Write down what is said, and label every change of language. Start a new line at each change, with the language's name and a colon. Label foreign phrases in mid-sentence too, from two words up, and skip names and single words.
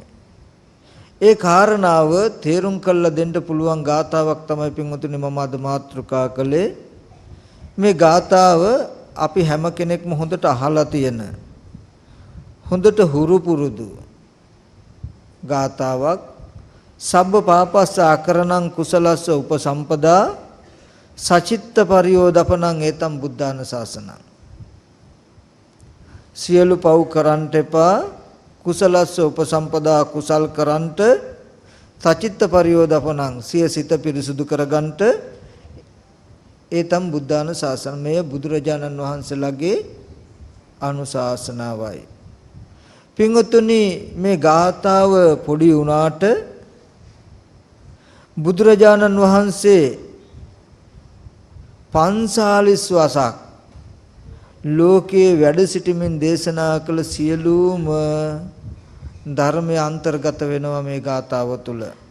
Sinhala: ඒ කාරණාව තේරුම් කරලා දෙන්න පුළුවන් ගාතාවක් තමයි පින්වතුනි මම අද මාතෘකා කළේ. මේ ගාතාව අපි හැම කෙනෙක්ම හොඳට අහලා තියෙන හොඳට හුරු පුරුදු ගාතාවක්.
Pali: සබ්බ පාපස්ස අකරණං කුසලස්ස උපසම්පදා සචිත්ත පරියෝදපනං ඒතම් බුද්ධාන ශාසනං.
Sinhala: සියලු පව් කරන්ට එපා,
Pali: කුසලස්ස උපසම්පදා
Sinhala: කුසල් කරන්ට,
Pali: සචිත්ත පරියෝදපනං
Sinhala: සිය සිත පිරිසුදු කරගන්ට,
Pali: ඒතම් බුද්ධාන ශාසන.
Sinhala: මෙය බුදුරජාණන් වහන්සේලාගේ අනුශාසනාවයි. පින්වත්නි, මේ ගාථාව පොඩි වුණාට බුදුරජාණන් වහන්සේ 45 වසක් ලෝකයේ වැඩ සිටමින් දේශනා කළ සියලුම ධර්මයේ අන්තර්ගත වෙනවා මේ ගාථාව තුළ.